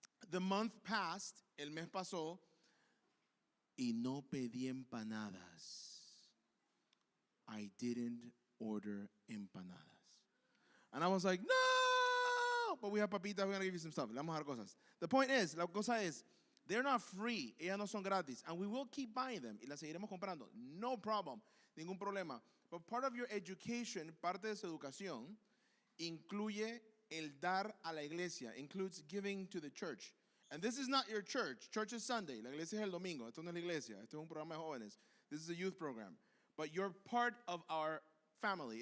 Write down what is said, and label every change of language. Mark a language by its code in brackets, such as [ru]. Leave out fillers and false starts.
[en] the month passed, [es] el mes pasó, y no pedí empanadas. [en] I didn't order empanadas. And I was like, no! But we have papitas, we're going to give you some stuff. [es] Le vamos a dar cosas. [en] The point is, [es] la cosa es, [en] they're not free. [es] Ellas no son gratis. [en] And we will keep buying them. [es] Y las seguiremos comprando. [en] No problem. [es] Ningún problema. [en] But part of your education, [es] parte de su educación, incluye el dar a la iglesia. [en] Includes giving to the church. And this is not your church. Church is Sunday. [es] La iglesia es el domingo. Esto no es la iglesia. Esto es un programa de jóvenes. [en] This is a youth program. But you're part of our family.